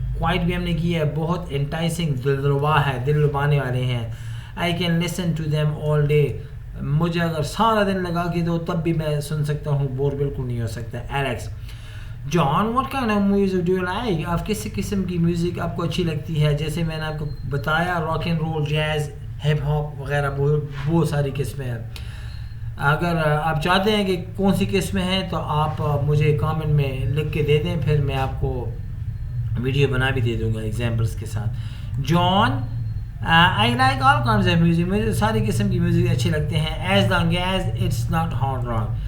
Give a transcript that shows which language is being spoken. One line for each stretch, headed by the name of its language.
Urdu: Quite بھی ہم نے کی ہے, بہت انٹائسنگ, دل ربا ہے, دل لبانے والے ہیں.
English: I can listen to them all day.
Urdu: مجھے اگر سارا دن لگا کے دو تب بھی میں سن سکتا ہوں, بور بالکل نہیں ہو سکتا.
English: Alex, John, what kind of music do you like?
Urdu: آپ کس قسم کی میوزک آپ کو اچھی لگتی ہے؟ جیسے میں نے آپ کو بتایا, rock and role, Gs, hip hop وغیرہ, بہت ساری قسمیں ہیں. اگر آپ چاہتے ہیں کہ کون سی قسمیں ہیں تو آپ مجھے کامنٹ میں لکھ کے دے دیں, پھر میں آپ کو ویڈیو بنا بھی دے دوں گا ایگزامپلس کے ساتھ.
English: John, I like all kinds of music.
Urdu: مجھے ساری قسم کی میوزک اچھے لگتے ہیں,
English: as long as it's not hard rock.